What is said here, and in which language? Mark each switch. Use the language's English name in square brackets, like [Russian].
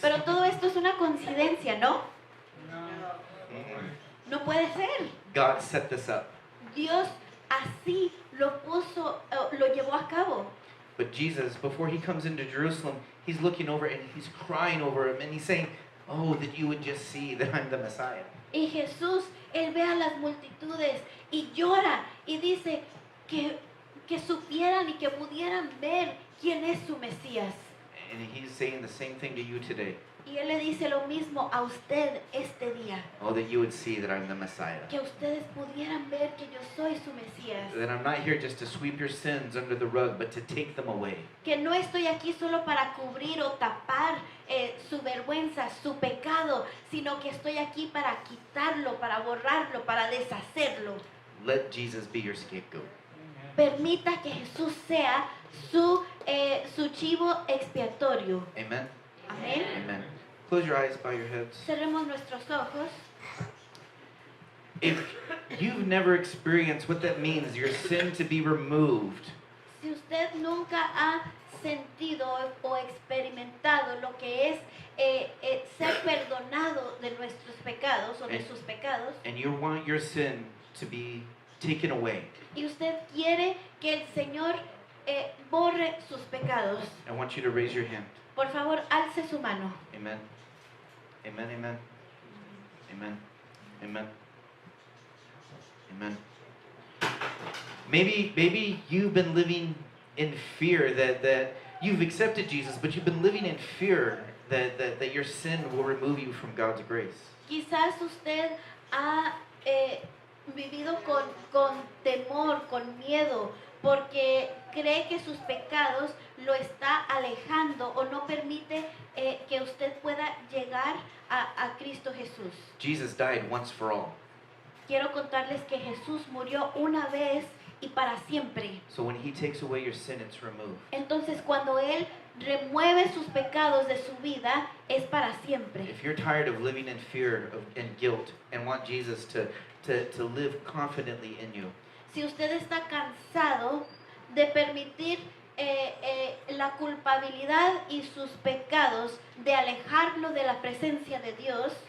[Spanish] Pero todo esto es una coincidencia, ¿no? No puede ser. [English] God set this up. [Spanish] Dios así lo puso, lo llevó a cabo. [English] But Jesus, before he comes into Jerusalem, he's looking over and he's crying over him and he's saying, "Oh, that you would just see that I'm the Messiah." [Spanish] Y Jesús, Él ve a las multitudes y llora y dice que supieran y que pudieran ver quién es su Mesías. [English] And he's saying the same thing to you today. [Spanish] Y Él le dice lo mismo a usted este día. [English] Oh, that you would see that I'm the Messiah. [Spanish] Que ustedes pudieran ver que yo soy su Mesías. [English] That I'm not here just to sweep your sins under the rug, but to take them away. [Spanish] Que no estoy aquí solo para cubrir o tapar su vergüenza, su pecado, sino que estoy aquí para quitarlo, para borrarlo, para deshacerlo. [English] Let Jesus be your scapegoat. [Spanish] Permita que Jesús sea su chivo expiatorio. [English] Amen? [Spanish] Amén. [English] Amen. Close your eyes, bow your heads. [Spanish] Cerremos nuestros ojos. [English] If you've never experienced what that means, your sin to be removed, [Spanish] Si usted nunca ha sentido o experimentado lo que es ser perdonado de nuestros pecados o de sus pecados, [English] and you want your sin to be taken away, [Spanish] y usted quiere que el Señor borre sus pecados, [English] I want you to raise your hand. [Spanish] por favor, alce su mano. [English] Amen. Amen, amen. Amen. Amen. Amen. Maybe you've been living in fear that you've accepted Jesus, but you've been living in fear that your sin will remove you from God's grace. [Spanish] Quizás usted ha vivido con temor, con miedo, porque cree que sus pecados lo está alejando o no permite que usted pueda llegar a Cristo Jesús. [English] Jesus died once for all. [Spanish] Quiero contarles que Jesús murió una vez y para siempre. [English] So when he takes away your sin, it's removed. [Spanish] Entonces cuando Él remueve sus pecados de su vida, es para siempre. [English] If you're tired of living in fear and guilt and want Jesus to live confidently in you, [Spanish] Si usted está cansado de permitir la culpabilidad y sus pecados, de alejarlo de la presencia de Dios,